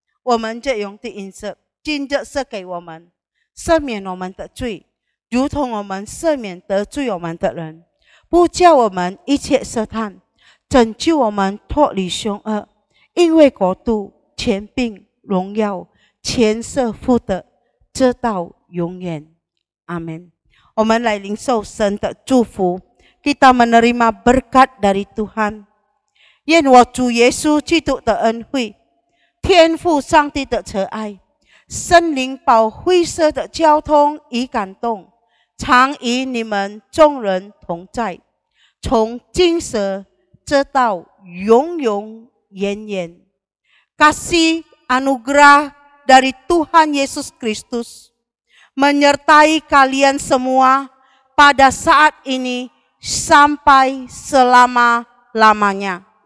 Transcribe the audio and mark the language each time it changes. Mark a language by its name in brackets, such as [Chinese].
[Chinese] 我们这用的饮食，今日赐给我们，赦免我们的罪，如同我们赦免得罪我们的人。不叫我们一切试探，拯救我们脱离凶恶。因为国度、权柄、荣耀、全社父的，直到永远。阿门。我们来领受神的祝福， [Indonesian] kita menerima berkat dari Tuhan。 [Chinese] 愿我主耶稣基督的恩惠、天父上帝的慈爱、圣灵保惠师的交通与感动，常与你们众人同在，从今时直到永永远远。 [Indonesian] Kasih anugerah dari Tuhan Yesus Kristus menyertai kalian semua pada saat ini sampai selama-lamanya.